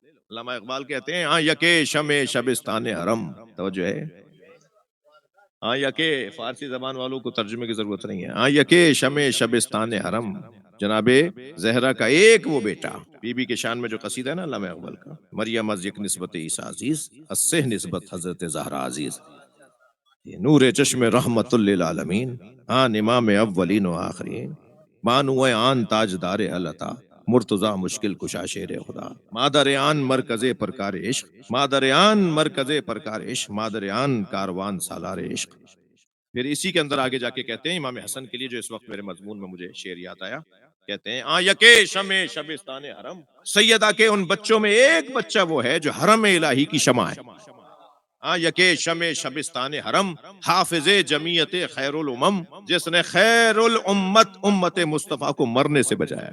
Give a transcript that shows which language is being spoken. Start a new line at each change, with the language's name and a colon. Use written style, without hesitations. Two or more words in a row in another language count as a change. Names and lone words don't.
Urdu: علامہ اقبال کہتے ہیں ہاں
Persian: یکے شمع شبستان حرم.
Urdu: توجہ ہے. ہاں یکے، فارسی زبان والوں کو ترجمے کی ضرورت نہیں ہے. ہاں
Persian: یکے شمع شبستان حرم.
Urdu: جناب زہرا کا ایک وہ بیٹا، بی بی کے شان میں جو قصیدہ ہے نا علامہ اقبال کا،
Persian: مریم از یک نسبت عیسی عزیز، از سہ نسبت حضرت زہرا عزیز. یہ نور چشم رحمت للعالمین، آن امام اولین و آخرین، بانو آن تاجدار العطا، مرتضی مشکل کشا شیر خدا، مادر آن مرکز پرکار عشق، مادر آن مرکز پرکار عشق، مادر آن کاروان سالار عشق.
Urdu: پھر اسی کے اندر آگے جا کے کہتے ہیں امام حسن کے لیے، جو اس وقت میرے مضمون میں مجھے شعر یاد آیا، کہتے ہیں آ
Persian: یکے شمع شبستان حرم.
Urdu: سیدہ کے ان بچوں میں ایک بچہ وہ ہے جو حرم الہی کی شمع ہے.
Persian: یکے شمع شبستان حرم، حافظ جمیعت خیر الامم،
Urdu: جس نے خیر الامت امت مصطفیٰ کو مرنے سے بچایا.